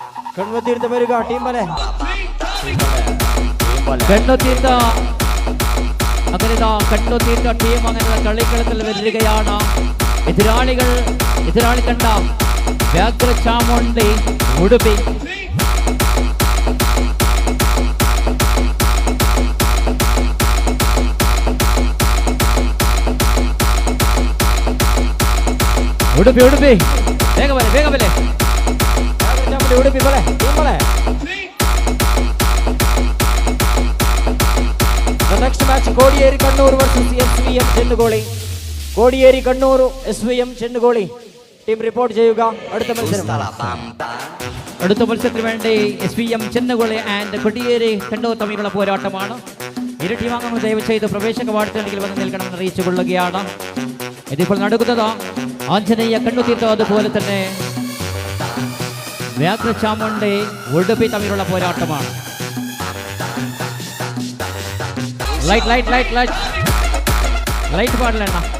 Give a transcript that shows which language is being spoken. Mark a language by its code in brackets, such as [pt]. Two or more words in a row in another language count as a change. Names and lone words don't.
[tcy] ಕಣ್ವತೀರ್ಥ ಮೇರುಗ ಟೀಮ್ ಬಲೆ [ml] കണ്ണു തീർത്ത അങ്ങനെ കണ്ണു തീർത്ത ടീം അങ്ങനെ കളിക്കളത്തിൽ വരികയാണ്. എതിരാളി കണ്ട വ്യാഘ്ര ചാമുണ്ഡി ഉടുപ്പി. [tcy] ಉಡುಪಿ ಬೇಗ ಬಲೆ ಉಡುಪಿ ಬಲೆ ಟೀಮ್ ಬಲೆ. [en] next match [ml] കോടിയേരി കണ്ണൂർ വേഴ്സസ് SVM ചെന്നുകോളി. കോടിയേരി കണ്ണൂർ SVM ചെന്നുകോളി ടീം റിപ്പോർട്ട് ചെയ്യുക. അടുത്ത മത്സരത്തിന് വേണ്ടി SVM ചെന്നുകോളി ആൻഡ് കൊടിയേരി കണ്ണൂർ തമ്മിലുള്ള പോരാട്ടമാണ്. ഇരു ടീമാംഗങ്ങൾ ദയവ് ചെയ്ത് പ്രവേശക വാർഡിൽ വന്ന് നിൽക്കണമെന്ന് അറിയിച്ചു കൊള്ളുകയാണ്. ഇതിപ്പോൾ നടക്കുന്നത് ആഞ്ജനേയ കണ്ണു തീർത്ത അതുപോലെ തന്നെ വ്യാഘ്ര ചാമുണ്ഡി ഉടുപ്പി തമ്മിലുള്ള പോരാട്ടമാണ്. [kn] ಲೈಟ್ ಮಾಡಲಣ್ಣ.